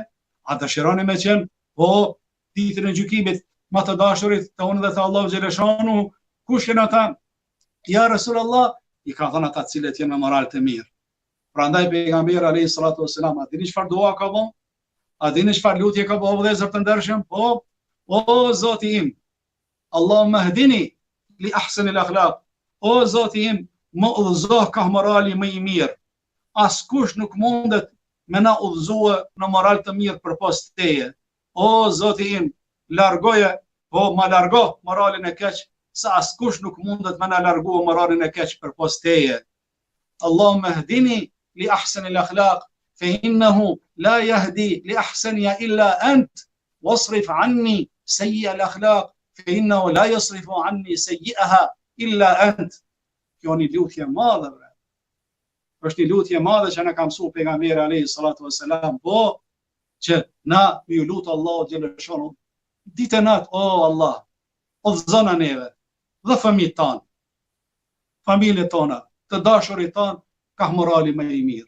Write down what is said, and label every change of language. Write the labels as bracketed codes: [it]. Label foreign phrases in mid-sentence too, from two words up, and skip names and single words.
[sq] A dëshironi me qenë po ditën e gjykimit më të dashurit të unë dhe të Allahu xhaleshanu? Kush janë ata? [ar] يا رسول الله, [sq] i ka thënë ata cilët janë me moral të mirë. Prandaj pejgamberi [ar] عليه الصلاة والسلام, [sq] a dini çfarë dua ka bën? A dini çfarë lutje ka bën vëllezër të ndershëm? Po, o Zoti im, [ar] اللهم اهدني لأحسن الأخلاق. [sq] O Zoti im, më udhëzo ka morali më i mirë. Askush nuk mundet me na udhëzue në moral të mirë përpos teje. O Zoti im, largoje, po ma largo moralin e keq, sa askush nuk mundet me na largue moralin e keq përpos teje. [ar] اللهم اهدني لأحسن الأخلاق, فإنه لا يهدي لأحسنها إلا أنت، واصرف عني سيئ الأخلاق، فإنه لا يصرف عني سيئها إلا أنت. [sq] Kjo një lutje madhe, bre. Është një lutje madhe që na ka mësuar pejgamberi [ar] عليه الصلاة والسلام, [sq] po që na ju lutë Allahu xhaleshonu ditë natë, o Allah, udhëzona neve dhe fëmijët tanë, familjet tona, të dashurit tanë, ka morali më i mirë.